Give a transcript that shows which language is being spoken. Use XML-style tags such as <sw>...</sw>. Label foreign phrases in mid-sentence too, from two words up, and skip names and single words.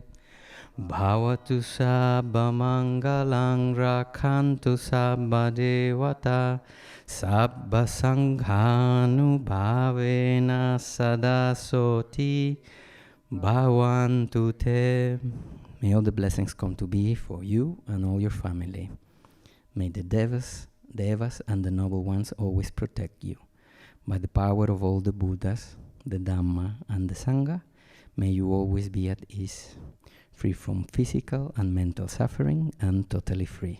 <pi>Bhavatu sabba mangalang rakhantu sabba devata sabba sanghanu bhavena sada soti bhavantu te.</pi> <en>May all the blessings come to be for you and all your family. May the devas, and the noble ones always protect you. By the power of all the Buddhas, the Dhamma, and the Sangha, may you always be at ease, free from physical and mental suffering, and totally free.</en>